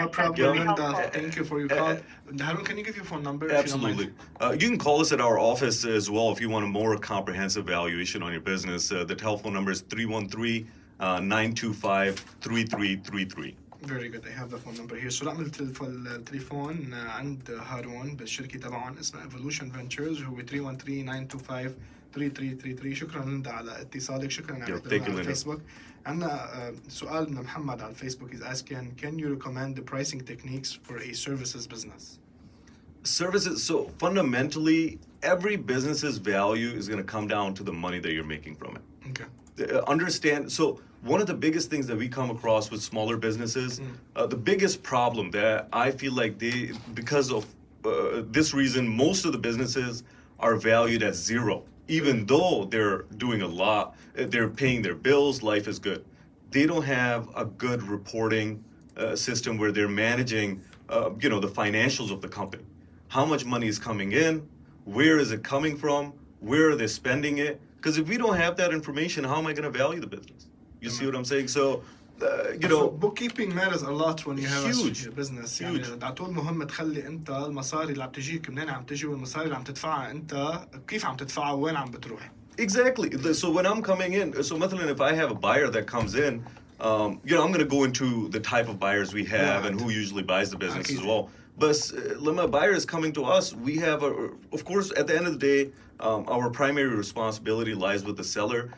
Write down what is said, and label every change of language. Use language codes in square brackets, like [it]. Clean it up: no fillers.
[en] That's problem, really Linda. helpful. Thank you for your call. Haroon, can you give your phone number? Absolutely. You can call us at our office as well if you want a more comprehensive valuation on your business. The telephone number is 313-925-3333. Very good. I have the phone number here. So [ar] رقم التليفون عند هارون بالشركة تبعهم اسمها Evolution Ventures هو 313-925-3333. شكرا ليندا على اتصالك. شكرا على الفيسبوك. عندنا سؤال من محمد على الفيسبوك [en] is asking, can you recommend the pricing techniques for a services business? Services, so fundamentally, every business's value is going to come down to the money that you're making from it. Okay. Understand, so one of the biggest things that we come across with smaller businesses, the biggest problem that I feel like because of this reason, most of the businesses are valued at zero. Even though they're doing a lot, they're paying their bills, life is good. They don't have a good reporting system where they're managing, the financials of the company. How much money is coming in? Where is it coming from? Where are they spending it? Because if we don't have that information, how am I going to value the business? You see what I'm saying? So, So bookkeeping matters a lot when you have huge. a business. Huge. [ar] يعني على طول مهم تخلي انت المصاري اللي عم تجيك منين عم تجي والمصاري اللي عم تدفعها انت كيف عم تدفعها وين عم بتروح. [en] Exactly. So when I'm coming in, so [ar] مثلا [en] if I have a buyer that comes in, I'm going to go into the type of buyers we have and who usually buys the business as well. But when a buyer is coming to us, we have, of course, at the end of the day, our primary responsibility lies with the seller.